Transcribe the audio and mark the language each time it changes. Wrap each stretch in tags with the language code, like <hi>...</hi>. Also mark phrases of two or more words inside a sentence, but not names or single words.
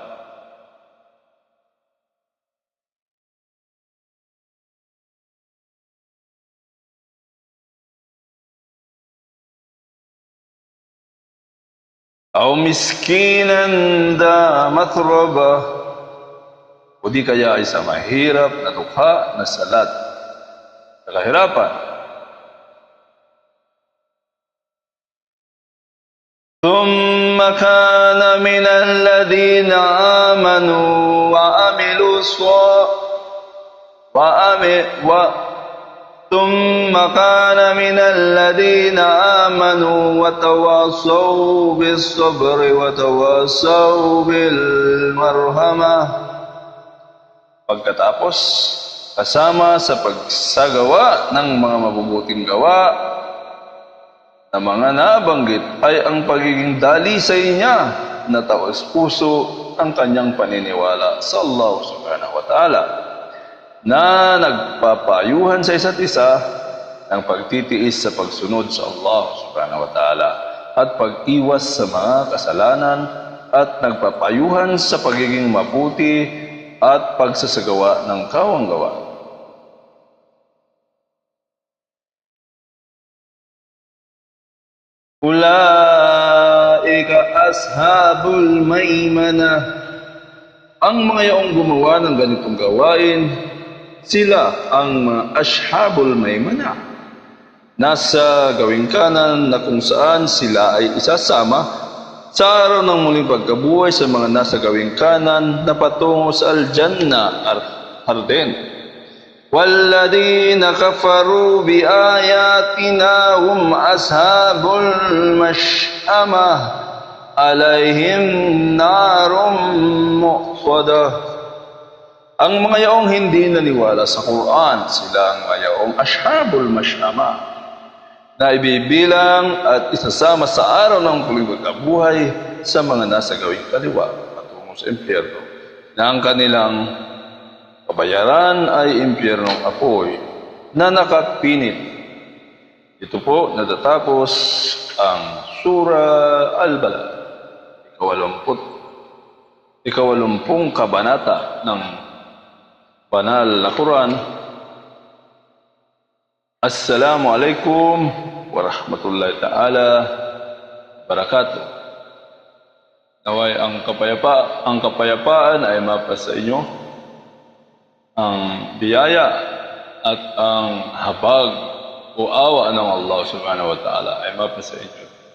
<ar>أو مسكينا ذا متربة,</ar> <tl>o di kaya ay sa mahirap na dukha na salat sa kahirapan.</tl> <ar>ثم كان من الذين آمنوا وعملوا ثم كان من الذين آمنوا وتواصوا بالصبر وتواصوا بالمرحمة.</ar> <tl>Pagkatapos, kasama sa pagsagawa ng mga mabubuting gawa na mga nabanggit ay ang pagiging dalisay niya na taos puso ang kanyang paniniwala sa</tl> <ar>الله سبحانه وتعالى,</ar> <tl>na nagpapayuhan sa isa't isa ng pagtitiis sa pagsunod sa</tl> <ar>الله سبحانه وتعالى</ar> <tl>at pag-iwas sa mga kasalanan at nagpapayuhan sa pagiging mabuti at pagsasagawa ng kawanggawa.</tl> <ar>أولئك أصحاب الميمنة.</ar> <tl>Ang mga yaong gumawa ng ganitong gawain, sila ang mga</tl> <ar>أصحاب الميمنة.</ar> <tl>Nasa gawing kanan na kung saan sila ay isasama sa araw ng muling pagkabuhay sa mga nasa gawing kanan na patungo sa Al-Jannah Arden.</tl> <ar>والذين كفروا بآياتنا هم أصحاب المشأمة عليهم نار مؤصدة.</ar> <tl>Ang mga yaong hindi naniwala sa Quran, sila ang mga yaong</tl> <ar>أصحاب المشأمة,</ar> <tl>na ibibilang at isasama sa araw ng muling pagkabuhay sa mga nasa gawing kaliwa patungo sa impyerno, na ang kanilang kabayaran ay impyernong apoy na nakapinit. Ito po natatapos ang Surah Al-Balad, ikawalumpung kabanata ng banal na Quran.</tl> <ar>السلام عليكم ورحمة الله تعالى وبركاته.</ar> <tl>Naway ang kapayapaan ay mapasa inyo, ang biyaya at ang habag o awa ng</tl> <ar>الله سبحانه وتعالى</ar> <tl>ay mapasa inyo.</tl>